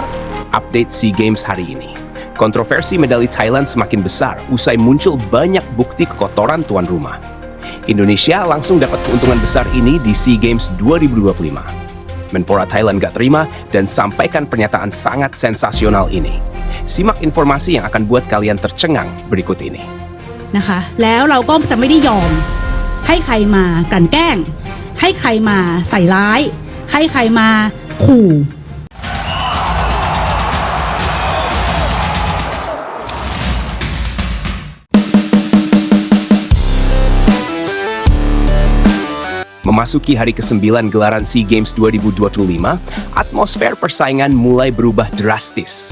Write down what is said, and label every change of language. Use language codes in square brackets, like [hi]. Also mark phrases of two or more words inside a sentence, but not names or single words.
[id] Update SEA Games hari ini. Kontroversi medali Thailand semakin besar usai muncul banyak bukti kekotoran tuan rumah. Indonesia langsung dapat keuntungan besar ini di SEA Games 2025. Menpora Thailand gak terima dan sampaikan pernyataan sangat sensasional ini. Simak informasi yang akan buat kalian tercengang berikut ini. [th] นะคะแล้วเราก็จะไม่ได้ยอมให้ใครมากลั่นแกล้งให้ใครมาใส่ร้ายให้ใครมาขู่ [id] Memasuki hari ke-9 gelaran SEA Games 2025, atmosfer persaingan mulai berubah drastis.